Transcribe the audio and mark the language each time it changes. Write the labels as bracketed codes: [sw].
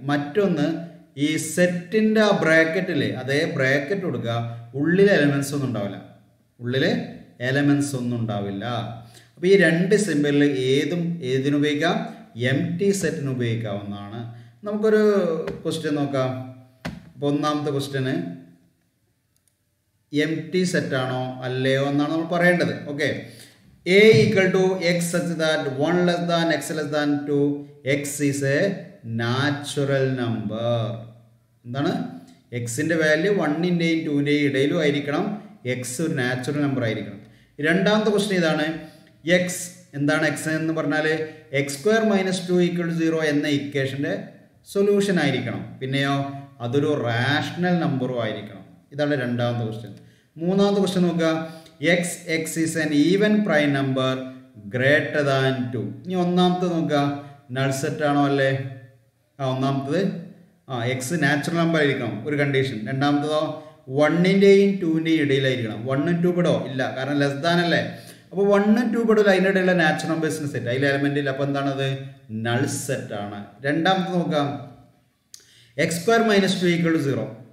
[ml] മറ്റൊന്ന് ഈ സെറ്റിൻ്റെ ആ ബ്രാക്കറ്റില്ലേ, അതേ ബ്രാക്കറ്റ് കൊടുക്കുക, ഉള്ളിൽ എലമെൻസ് ഒന്നും ഉണ്ടാവില്ല, ഉള്ളിൽ എലമെൻസ് ഒന്നും ഉണ്ടാവില്ല. അപ്പോൾ ഈ 2 സിമ്പിളിൽ ഏതിനുപയോഗിക്കാം? എംപ്റ്റി സെറ്റിന് ഉപയോഗിക്കാവുന്നതാണ്. നമുക്കൊരു ക്വസ്റ്റ്യൻ നോക്കാം. അപ്പോൾ ഒന്നാമത്തെ ക്വസ്റ്റ്യന് എംപ്റ്റി സെറ്റാണോ അല്ലയോ എന്നാണ് നമ്മൾ പറയേണ്ടത്. Okay. [en] A equal to x such that 1 less than x less than 2, x is a natural number. [ml] എന്താണ്? എക്സിൻ്റെ വാല്യൂ 1ൻ്റെയും 2ൻ്റെയും ഇടയിലും ആയിരിക്കണം. എക്സ് ഒരു നാച്ചുറൽ നമ്പർ ആയിരിക്കണം. രണ്ടാമത്തെ ക്വസ്റ്റ്യൻ ഇതാണ്. എക്സ് എന്താണ്? എക്സ് എന്ന് പറഞ്ഞാൽ x² - 2 = 0 എന്ന ഇക്വേഷൻ്റെ സൊല്യൂഷൻ ആയിരിക്കണം. പിന്നെയോ അതൊരു റാഷണൽ നമ്പറും ആയിരിക്കണം. ഇതാണ് രണ്ടാമത്തെ ക്വസ്റ്റ്യൻ. മൂന്നാമത്തെ ക്വസ്റ്റ്യൻ നോക്കുക. [en] x is an even prime number greater than 2. [ml] ഇനി ഒന്നാമത്തെ നോക്കുക. നൾ സെറ്റ് ആണോ അല്ലേ? ഒന്നാമത്തത് എക്സ് നാച്ചുറൽ നമ്പർ ആയിരിക്കണം, ഒരു കണ്ടീഷൻ. രണ്ടാമത്തതോ 1ൻ്റെയും 2ൻ്റെയും ഇടയിലായിരിക്കണം. 1ഉം 2 പെടോ? ഇല്ല, കാരണം ലെസ് ദാൻ അല്ലേ. അപ്പോൾ 1ഉം 2 പെടും അതിൻ്റെ ഇടയിലുള്ള നാച്ചുറൽ നമ്പേഴ്സിന് സെറ്റ്, അതിൽ എലമെൻ്റ് ഇല്ല. അപ്പോൾ എന്താണത്? നൾ സെറ്റ് ആണ്. രണ്ടാമത്തെ നോക്കാം. x² - 2 = 0.